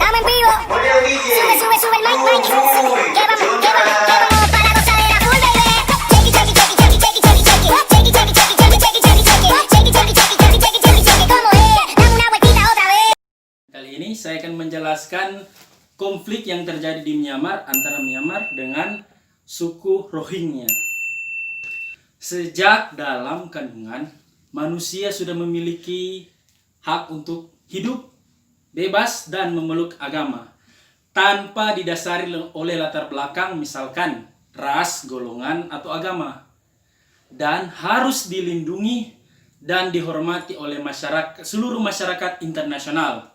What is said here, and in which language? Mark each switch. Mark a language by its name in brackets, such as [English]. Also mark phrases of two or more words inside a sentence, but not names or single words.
[Spanish] estamos en vivo. Sube, sube, sube el mic, mic. Que vamos, para gozar la full, baby. [English] Shake it, shake it, shake it, shake it, shake it, shake it, shake it. Shake it, shake it, shake it, shake it, shake it, shake it, shake it. Shake it, shake it, shake it, shake it, shake it, shake it, shake it. [Spanish] ¿Cómo es? Dame una vueltita otra vez. [Indonesian] Kali ini saya akan menjelaskan konflik yang terjadi di Myanmar antara Myanmar dengan suku Rohingya. Sejak dalam kandungan, manusia sudah memiliki hak untuk hidup, bebas, dan memeluk agama tanpa didasari oleh latar belakang misalkan ras, golongan, atau agama, dan harus dilindungi dan dihormati oleh seluruh masyarakat internasional.